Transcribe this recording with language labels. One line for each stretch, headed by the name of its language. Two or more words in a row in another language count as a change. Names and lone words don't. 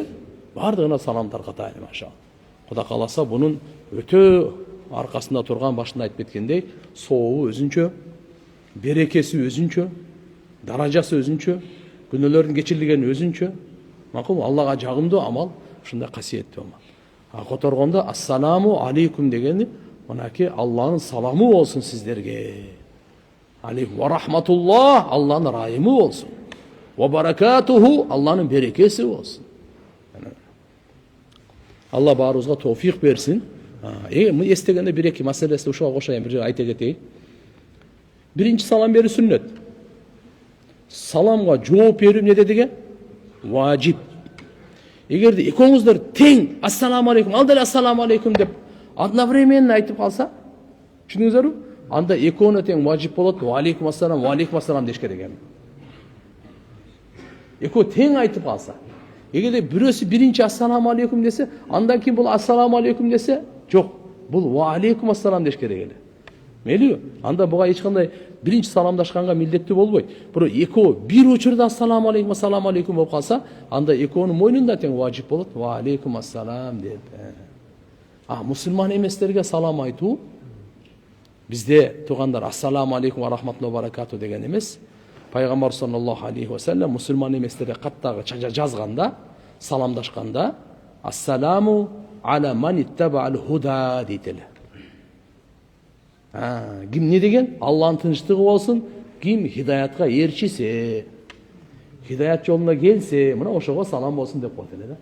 Kyrgyz: Бардыгына салам таркатайлы машалла. Кудай кааласа бунун өтө аркасында турган башында айтып кеткендей, сообу өзүнчө, берекеси өзүнчө, даражасы өзүнчө, күнөөлөрдүн кечирилгени өзүнчө. Макул Аллага жагымдуу амал, ушундай касиеттүү амал. Которгондо
Arabic: السلام عليكم
Kyrgyz: дегени, мынакей Алланын саламы болсун сиздерге.
Arabic: عليكم ورحمة الله,
Kyrgyz: Алланын райымы болсун.
Arabic: وبركاته,
Kyrgyz: Алланын берекеси болсун. Allah баарыбызга товфик берсин. Эстегенде бир-эки маселеси ушуга кошоюн, бир айта кетейин. Биринчи салам берүү сүннөт. Саламга жооп берүү эмне деген? Важип. Эгерде экөөңүздөр тең
Arabic: السلام عليكم,
Kyrgyz: ал деле
Arabic: السلام عليكم
Kyrgyz: деп одновременно айтып калса, түшүнүңүздөрбү? Анда экөөнө тең важип болот.
Arabic: وعليكم السلام
Kyrgyz: деш керек эми. Экөө тең айтып калса, эгерде бирөөсү биринчи
Arabic: السلام عليكم
Kyrgyz: десе, андан кийин бул
Arabic: السلام عليكم
Kyrgyz: десе, жок, бул
Arabic: وعليكم السلام
Kyrgyz: деш керек эле. Мейлиби? Анда буга эч кандай биринчи саламдашканга милдеттүү болбойт. Бирок экөө бир учурда
Arabic: السلام عليكم
Kyrgyz: болуп калса, анда экөөнүн мойнунда тең важип болот.
Arabic: وعليكم السلام
Kyrgyz: деп. Мусулман эместерге салам айтуу бизде туугандар
Arabic: السلام عليكم ورحمة الله وبركاته
Kyrgyz: деген эмес. Пайгамбар
Arabic: صلى الله عليه وسلم
Kyrgyz: мусулман эместерге каттагы жазганда, саламдашканда
Arabic: السلام على من اتبع الهدى
Kyrgyz: дейт эле. Ким не деген? Алланын тынчтыгы болсун, ким хидаятка ээрчисе, хидаят жолуна келсе, мына ошого салам болсун деп коет эле да.